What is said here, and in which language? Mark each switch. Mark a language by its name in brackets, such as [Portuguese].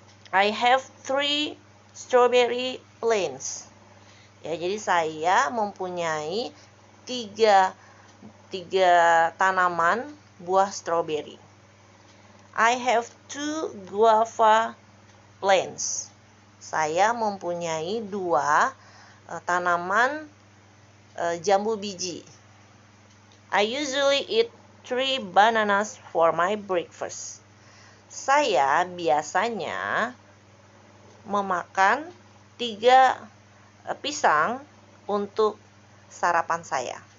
[English] I have 3 strawberry plants. [Indonesian] Ya, jadi saya mempunyai tiga tanaman buah stroberi. [English] I have 2 guava plants. [Indonesian] Saya mempunyai 2 tanaman jambu biji. [English] I usually eat 3 bananas for my breakfast. [Indonesian] Saya biasanya memakan 3 pisang untuk sarapan saya.